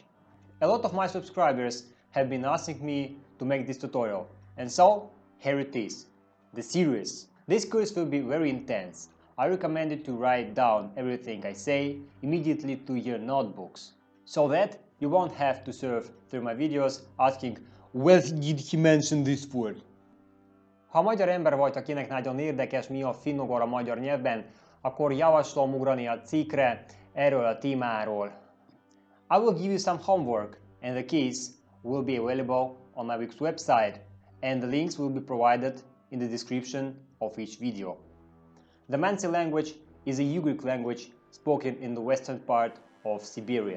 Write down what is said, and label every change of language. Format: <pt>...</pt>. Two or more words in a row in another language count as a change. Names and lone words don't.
<en>A lot of my subscribers have been asking me to make this tutorial, and so here it is, the series. This course will be very intense. I recommend you to write down everything I say immediately to your notebooks, so that you won't have to surf through my videos asking, where did he mention this word?</en> <hu>Ha magyar ember vagy, akinek nagyon érdekes, mi a finnugor a magyar nyelvben, akkor javaslom ugrani a cikkre erről a témáról.</hu> <en>I will give you some homework, and the keys will be available on my week's website, and the links will be provided in the description of each video. The Mansi language is a ujghur language spoken in the western part of Siberia.</en>